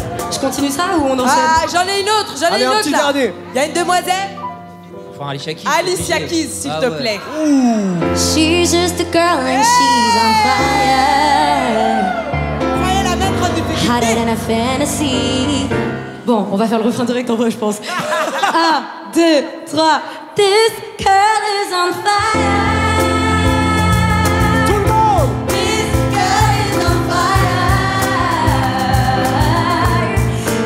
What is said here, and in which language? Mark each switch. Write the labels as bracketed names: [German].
[French] Je continue ça ou on enchaîne? Ah, j'en ai une autre, Allez, un petit là. dernier. Il y a une demoiselle? Faut un Alicia Keys. Alicia Keys, s'il te plaît. [English] She's just a girl and she's on fire. [French] Croyez la mettre en difficulté. [English] Hotter than a fantasy. [French] Bon, on va faire le refrain direct en vrai, je pense. 1, 2, 3. [English] This girl is on fire. [French] Tout le monde. [English] This girl is on fire.